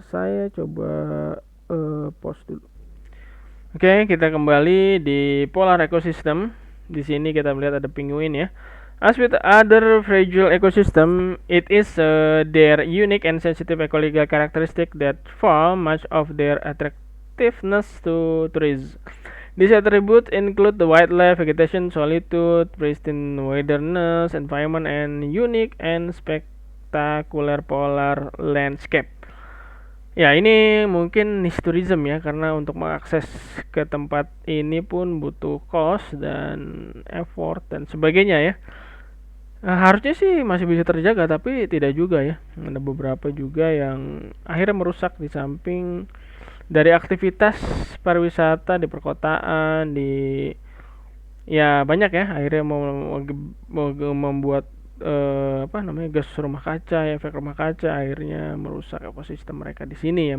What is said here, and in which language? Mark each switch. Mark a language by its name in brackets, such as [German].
[Indonesian] Saya coba pause dulu. Oke, kita kembali di polar ecosystem. Di sini kita melihat ada penguin ya. [English] As with other fragile ecosystem, it is their unique and sensitive ecological characteristic that form much of their attractiveness to tourists. These attributes include the wildlife, vegetation, solitude, pristine wilderness, environment, and unique and spectacular polar landscape. [Indonesian] Ya, ini mungkin niche tourism ya, karena untuk mengakses ke tempat ini pun butuh cost dan effort dan sebagainya ya. Harusnya sih masih bisa terjaga, tapi tidak juga ya. Ada beberapa juga yang akhirnya merusak di samping dari aktivitas pariwisata di perkotaan, di ya banyak ya, akhirnya mau membuat apa namanya, gas rumah kaca, efek rumah kaca, akhirnya merusak ekosistem mereka di sini ya.